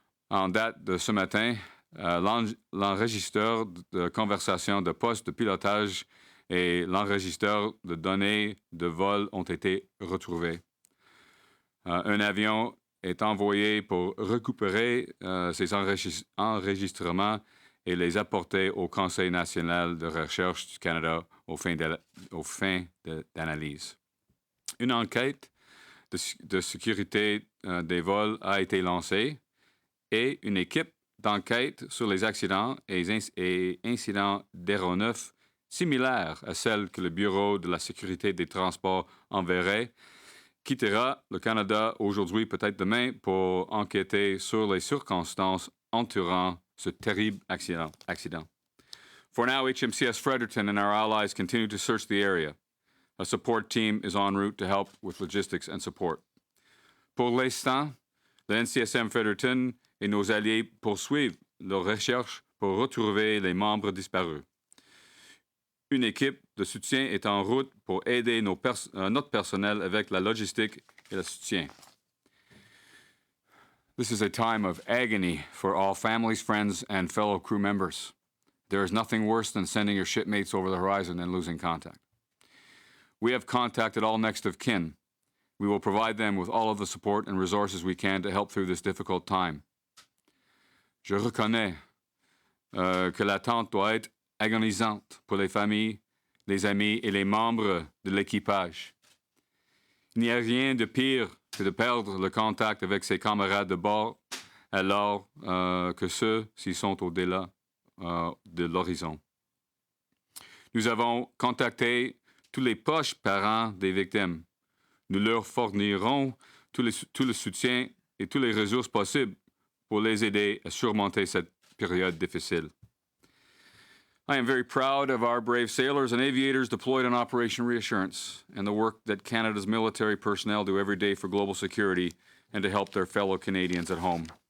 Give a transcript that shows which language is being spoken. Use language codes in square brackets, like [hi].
[fr] En date de ce matin, l'enregistreur de conversation de poste de pilotage et l'enregistreur de données de vol ont été retrouvés. Un avion est envoyé pour récupérer ces enregistrements et les apporter au Conseil national de recherche du Canada aux fins d'analyse. Une enquête de sécurité des vols a été lancée et une équipe d'enquête sur les accidents et incidents d'aéronefs similaires à celle que le Bureau de la sécurité des transports enverrait quittera le Canada aujourd'hui, peut-être demain, pour enquêter sur les circonstances entourant ce terrible accident. [en] For now, HMCS Fredericton and our allies continue to search the area. A support team is en route to help with logistics and support. [fr] Pour l'instant, le NCSM Fredericton et nos alliés poursuivent leurs recherches pour retrouver les membres disparus. Une équipe de soutien est en route pour aider notre personnel avec la logistique et le soutien. [en] This is a time of agony for all families, friends, and fellow crew members. There is nothing worse than sending your shipmates over the horizon and losing contact. We have contacted all next of kin. We will provide them with all of the support and resources we can to help through this difficult time. [fr] Je reconnais que l'attente doit être agonisante pour les familles, les amis et les membres de l'équipage. Il n'y a rien de pire que de perdre le contact avec ses camarades de bord alors que ceux-ci sont au-delà de l'horizon. Nous avons contacté tous les proches parents des victimes. Nous leur fournirons tout le soutien et toutes les ressources possibles pour les aider à surmonter cette période difficile. [en] I am very proud of our brave sailors and aviators deployed on Operation Reassurance and the work that Canada's military personnel do every day for global security and to help their fellow Canadians at home.